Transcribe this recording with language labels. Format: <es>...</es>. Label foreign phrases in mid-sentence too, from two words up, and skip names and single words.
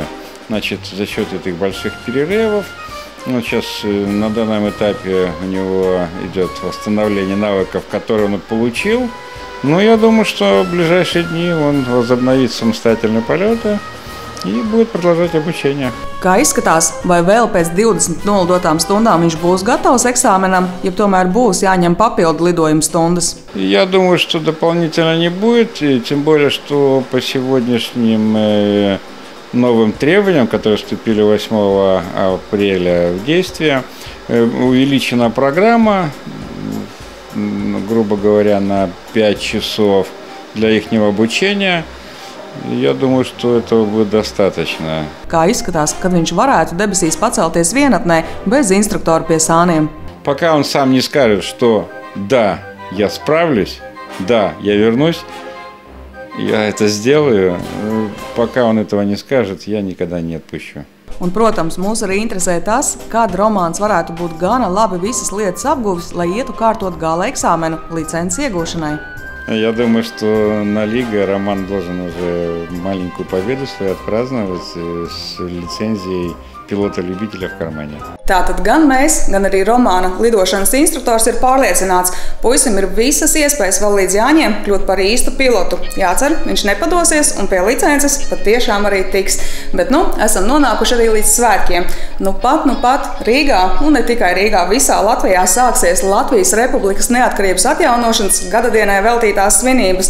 <ru>Значит, за счет этих больших перерывов, сейчас на данном этапе у него идет восстановление навыков, которые он получил. Я думаю, что в ближайшие дни он возобновит самостоятельные полеты и будет продолжать обучение.</ru> <lv>Kā izskatās, vai vēl pēc 20 nolidotām stundām viņš būs gatavs eksāmenam, ja tomēr būs jāņem papildu lidojuma stundas?</lv> <ru>Я думаю, что дополнительно не будет, тем более, что по сегодняшним новым требованиям, которые вступили 8 апреля в действие, увеличена программа, грубо говоря, на 5 часов для их обучения. Я думаю, что этого будет достаточно.</ru> <lv>Kā izskatās, kad viņš varētu debesīs pacelties vienatnē bez instruktora pie sāniem?</lv> <ru>Пока он сам не скажет, что да, я справлюсь, да, я вернусь, я это сделаю, пока он этого не скажет, я никогда не отпущу.</ru> <lv>Un, protams, mūs arī interesē tas, kad romāns varētu būt gana labi visas lietas apguvis, lai ietu kārtot gala eksāmenu licences iegūšanai.</lv> <ru>Я думаю, что на Лиге Роман должен уже маленькую победу свою отпраздновать с лицензией pilota-любителя в кармане.</ru> <lv>Tātad gan mēs, gan arī romāna lidošanas instruktors ir pārliecināts, puisim ir visas iespējas vēl līdz jāņem kļūt par īstu pilotu. Jācer, viņš nepadosies un pie licences patiešām arī tiks. Bet, esam nonākuši arī līdz svētkiem. Nu pat Rīgā, un ne tikai Rīgā, visā Latvijā sāksies Latvijas Republikas neatkarības atjaunošanas gadadienai veltītās svinības.</lv>